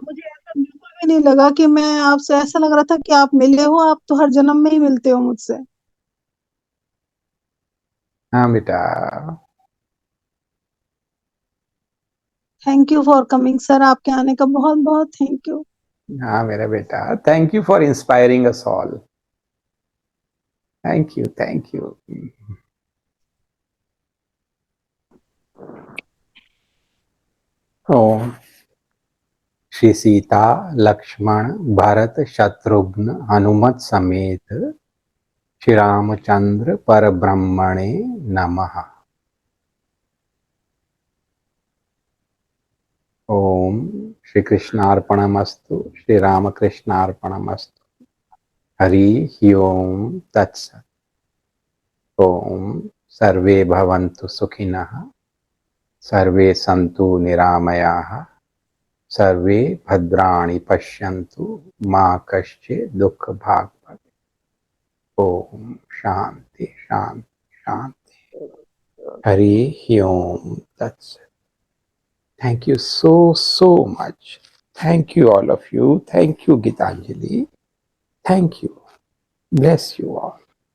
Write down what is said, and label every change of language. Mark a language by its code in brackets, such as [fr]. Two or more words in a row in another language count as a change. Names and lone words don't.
[hi] मुझे ऐसा बिल्कुल भी नहीं लगा कि मैं आपसे, ऐसा लग रहा था कि आप मिले हो, आप तो हर जन्म में ही मिलते हो मुझसे। हाँ बेटा। [en] thank you for coming sir, [hi] आपके आने का बहुत बहुत [en] thank you. [hi] हाँ मेरा बेटा, [en] thank you for inspiring us all. thank you, thank you. [sa] ओम श्री सीता लक्ष्मण भरत शत्रुघ्न हनुमत समेत श्री रामचंद्र पर ब्रह्मणे नमः। ओम श्री कृष्णार्पणमस्तु, श्री रामकृष्णार्पणमस्तु। हरि ओम तत्सत्। ओम सर्वे भवन्तु सुखिनः, सर्वे सन्तु निरामयाः, सर्वे भद्राणि पश्यन्तु, मा कश्चित् दुःखभाग् भवेत्। ओम शांति शांति शांति। हरि ओम तत्सत्। [en] Thank you so much. Thank you all of you. Thank you Gitanjali. Thank you. Bless you all.